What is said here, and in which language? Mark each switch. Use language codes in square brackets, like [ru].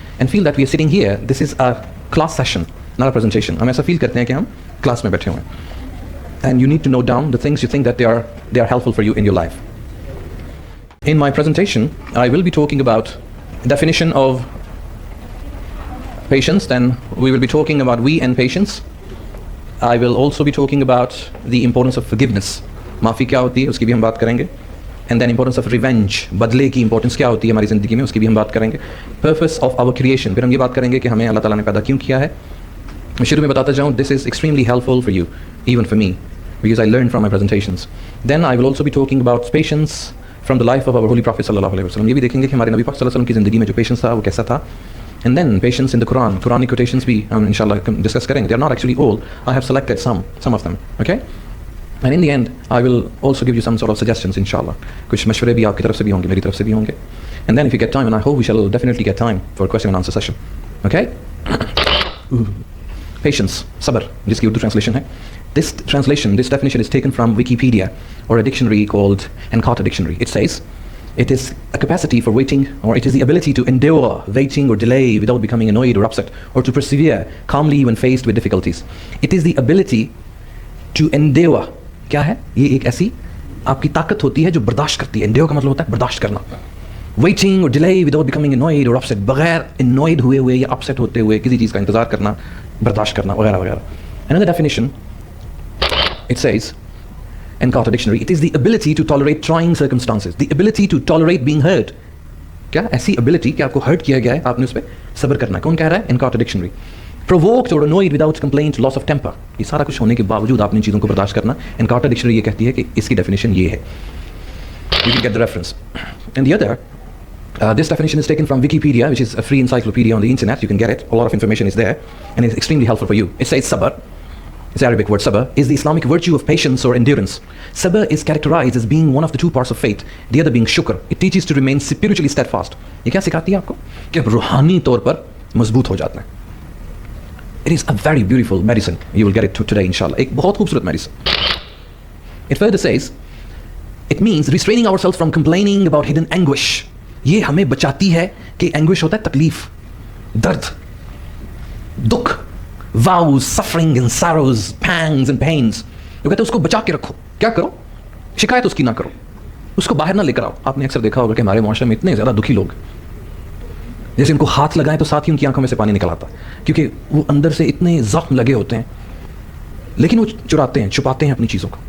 [en] And feel that we are sitting here. This is a class session, not a presentation. [hi] हम ऐसा feel करते हैं कि हम class में बैठे हुए हैं. [en] And you need to note down the things you think that they are helpful for you in your life. In my presentation, I will be talking about definition of patience. Then we will be talking about we and patience. I will also be talking about the importance of forgiveness. [hi] माफ़ी क्या होती है उसकी भी हम बात करेंगे. [en] And then importance of revenge. [hi] बदले की importance क्या होती है हमारी ज़िंदगी में, उसकी भी हम बात करेंगे. [en] Purpose of our creation. [hi] फिर हम ये बात करेंगे कि हमें अल्लाह ताला ने पैदा क्यों किया है. मैं शुरू में बताता जाऊँ, [en] this is extremely helpful for you, even for me, because I learned from my presentations. Then I will also be talking about patience from the life of our holy Prophet sallallahu alaihi wasallam. [hi] ये भी देखेंगे कि हमारे नबी पाक सल्लल्लाहु अलैहि वसल्लम की ज़िंदगी में जो patience था वो कैसा था. [en] And then patience in the Quran. [hi] Quranic quotations भी हम inshallah discuss करेंगे. [en] They are not actually all. I have selected some of them. Okay. And in the end, I will also give you some sort of suggestions, inshallah. [hi] कुछ मशवरे भी आपकी तरफ से भी होंगे, मेरी तरफ से भी होंगे. [en] And then if you get time, and I hope we shall definitely get time for a question and answer session. Okay? [hi] Patience, sabr, जिसकी उर्दू translation है. [en] This definition is taken from Wikipedia, or a dictionary called Encarta Dictionary. It says, it is a capacity for waiting, or it is the ability to endure waiting or delay without becoming annoyed or upset, or to persevere calmly when faced with difficulties. It is the ability to endure. [hi] क्या है ये? एक ऐसी आपकी ताकत होती है जो बर्दाश्त करती है. endure का मतलब होता है बर्दाश्त करना. [en] waiting or delay without becoming annoyed or upset, [hi] बगैर annoyed हुए हुए या upset होते हुए किसी चीज़ का इंतज़ार करना, बर्दाश्त करना वगैरह वगैरह. [en] Another definition, it says, Encarta Dictionary, it is the ability to tolerate trying circumstances, the ability to tolerate being hurt. [hi] क्या ऐसी ability कि आपको hurt किया गया है, आपने उस पर सब्र करना. कौन कह रहा है? Encarta Dictionary. [en] Provoked or annoyed without complaint, loss of temper. [hi] ये सारा कुछ होने के बावजूद आपने इन चीज़ों को बर्दाश्त करना. Encarta Dictionary ये कहती है कि इसकी definition ये है. [en] You can get the reference. And the other, this definition is taken from Wikipedia, which is a free encyclopedia on the internet. You can get it. A lot of information is there, and it's extremely helpful for you. It says sabr. It's Arabic word sabr, is the Islamic virtue of patience or endurance. Sabr is characterized as being one of the two parts of faith, the other being shukr. It teaches to remain spiritually steadfast. [hi] ये क्या सिखाती है आपको? कि आप रूहानी तौर पर मजबूत हो जाते हैं. [en] It is a very beautiful medicine. You will get it today, inshallah. [hi] एक बहुत खूबसूरत medicine. [en] It further says, it means restraining ourselves from complaining about hidden anguish. [hi] ये हमें बचाती है कि anguish होता है तकलीफ, दर्द, दुख, [en] vows, suffering and sorrows, pangs and pains. [hi] वो कहते हैं उसको बचा के रखो. क्या करो? शिकायत उसकी ना करो, उसको बाहर ना लेकर आओ. आपने अक्सर देखा होगा कि हमारे मुआशरे में इतने ज़्यादा दुखी लोग, जैसे उनको हाथ लगाएं तो साथ ही उनकी आंखों में से पानी निकल आता, क्योंकि वो अंदर से इतने जख्म लगे होते हैं, लेकिन वो चुराते हैं, छुपाते हैं अपनी चीज़ों को.